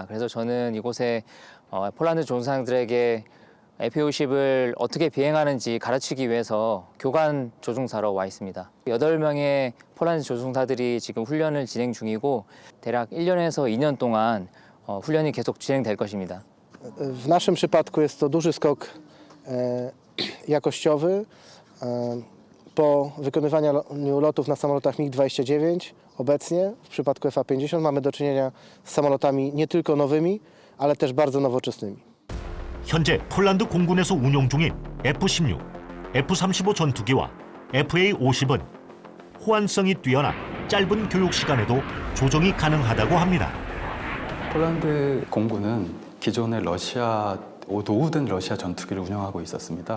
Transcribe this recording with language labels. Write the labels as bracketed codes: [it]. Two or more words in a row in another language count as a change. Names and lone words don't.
[ko] 그래서 저는 이곳에 폴란드 조종사들에게 FA-50을 어떻게 비행하는지 가르치기 위해서 교관 조종사로 와 있습니다. 8명의 폴란드 조종사들이 지금 훈련을 진행 중이고 대략 1년에서 2년 동안 훈련이 계속 진행될 것입니다. [pl] W naszym przypadku jest to duży skok jakościowy. Po wykonywaniu lotów na samolotach MiG-29 obecnie w przypadku FA-50 mamy do czynienia z samolotami nie tylko nowymi, ale też bardzo nowoczesnymi. [ko] 현재 폴란드 공군에서 운용 중인 F-16, F-35 전투기와 FA-50은 호환성이 뛰어나 짧은 교육 시간에도 조정이 가능하다고 합니다. 폴란드 공군은 기존의 노후된 러시아 전투기를 운영하고 있었습니다.